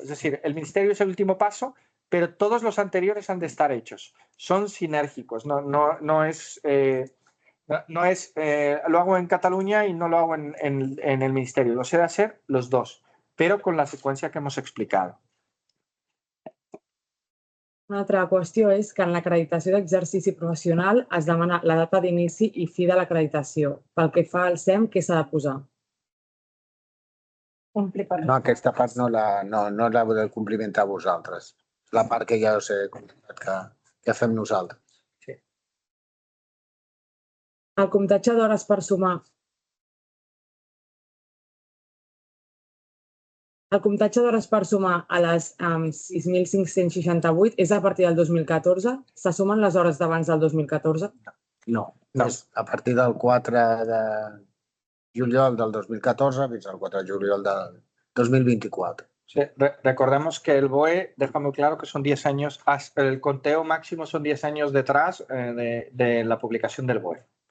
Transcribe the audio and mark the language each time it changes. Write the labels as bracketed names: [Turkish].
[Spanish] Es decir, el ministerio es el último paso, pero todos los anteriores han de estar hechos. Son sinérgicos, no es... lo hago en Cataluña y no lo hago en el ministerio. Los he de hacer los dos, pero con la secuencia que hemos explicado. [Catalan] Una altra qüestió és que en l'acreditació d'exercici professional es demana la data d'inici i fi de l'acreditació. Pel que fa al SEM, què s'ha de posar? No, aquesta part no la podeu complimentar vosaltres. La part que ja us he comentat que fem nosaltres. Sí. El comptatge d'hores per sumar. El comptatge d'hores per sumar a les 6.568 és a partir del 2014? Se sumen les hores d'abans del 2014? No, és a partir del 4 de juliol del 2014 fins al 4 de juliol del 2024. [Spanish] Sí, recordemos que el BOE deja muy claro que son 10 años, el conteo máximo son 10 años detrás de la publicación del BOE.